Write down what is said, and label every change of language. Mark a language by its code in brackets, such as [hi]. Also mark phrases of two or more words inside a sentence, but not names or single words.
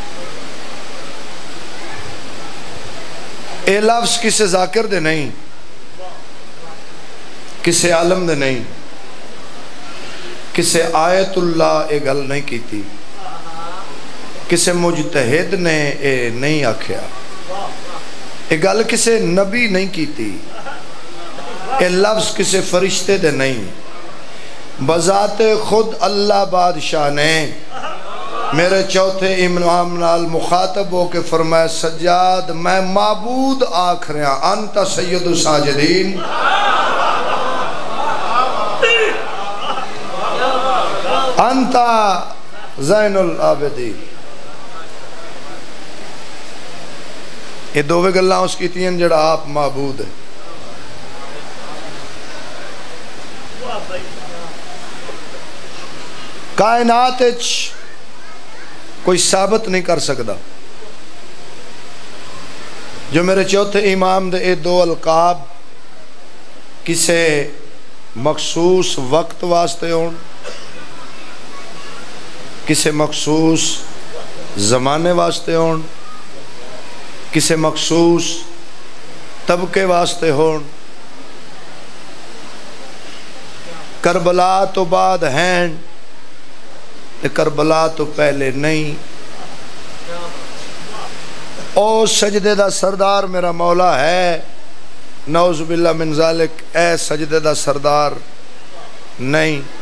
[pa] اے لفظ کسے ذاکر دے نہیں، کسے عالم دے نہیں، کسے آیت اللہ اے گل نہیں کیتی، کسے مجتہد نے اے نہیں آکھیا، اے گل کسے نبی نہیں کیتی، اے لفظ کسے فرشتے دے نہیں، بذات خود اللہ بادشاہ نے میرے چوتھے امام نال مخاطب ہو کے فرمایا، سجاد میں معبود آکھ رہا، [ar] انت سید الساجدین، انت زین العابدین، [pa] یہ دووے گلاں اس کی تین جڑا آپ معبود ہے. کائنات [ur] کوئی ثابت نہیں کر سکتا [pa] جو میرے چوتھے امام دے اے دو القاب کسے مخصوص وقت واسطے ہون، کسے مخصوص زمانے واسطے ہون، کسے مخصوص طبقے واسطے ہون. کربلا تو بعد ہیں تے کربلا تو پہلے نہیں. او سجدے دا سردار میرا مولا ہے، [ar] نعوذ باللہ من ذالک [pa] اے سجدے دا سردار نہیں.